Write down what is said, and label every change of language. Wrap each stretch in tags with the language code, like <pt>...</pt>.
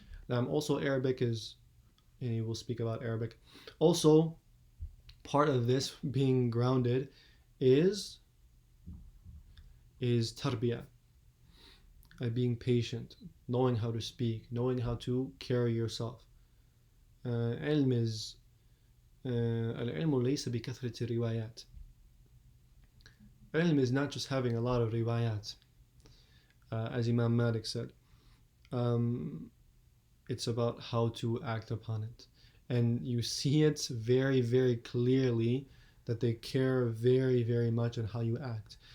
<en>Also, Arabic is, and we'll speak about Arabic. Also, part of this being grounded is tarbiyah, being patient, knowing how to speak, knowing how to carry yourself.</en> <ar>علم is العلم ليس بكثرة الروايات.</ar> <en>Ilm is not just having a lot of riwayat, as Imam Malik said. It's about how to act upon it. And you see it very, very clearly that they care very, very much on how you act.</en>